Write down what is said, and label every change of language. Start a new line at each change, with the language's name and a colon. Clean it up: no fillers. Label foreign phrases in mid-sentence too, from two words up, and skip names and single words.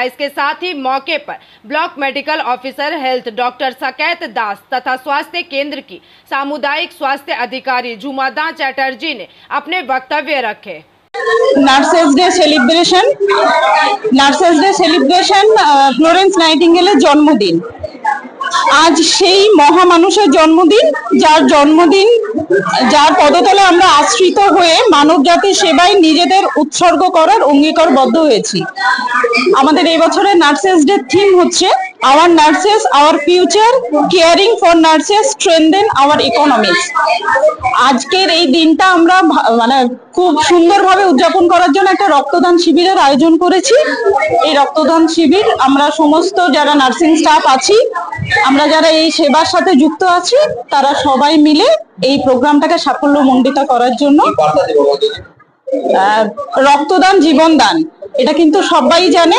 Hindi: इसके साथ ही मौके पर ब्लॉक मेडिकल ऑफिसर हेल्थ डॉक्टर सकैत दास तथा स्वास्थ्य केंद्र की सामुदायिक स्वास्थ्य अधिकारी झुमादा चैटर्जी ने अपने वक्तव्य रखे।
English: Nurses Day celebration
Bangla: ফ্লোরেন্স নাইটিঙ্গেলের জন্মদিন। আজ সেই মহামানুষের জন্মদিন, যার পদতলে আমরা আশ্রিত হয়ে মানব জাতির সেবায় নিজেদের উৎসর্গ করার অঙ্গীকারবদ্ধ হয়েছি। আমাদের এই বছরের
English: Nurses Day theme হচ্ছে our nurses our future, caring for nurses strengthen our economics।
Bangla: आजकेर এই দিনটা আমরা মানে খুব সুন্দরভাবে উদযাপন করার জন্য একটা রক্তদান শিবিরের আয়োজন করেছি। এই রক্তদান শিবির আমরা সমস্ত যারা নার্সিং স্টাফ আছি, আমরা যারা এই সেবার সাথে যুক্ত আছি, তারা সবাই মিলে এই প্রোগ্রামটাকে সাফল্যমণ্ডিত করার জন্য রক্তদান জীবনদান, এটা কিন্তু সবাই জানে।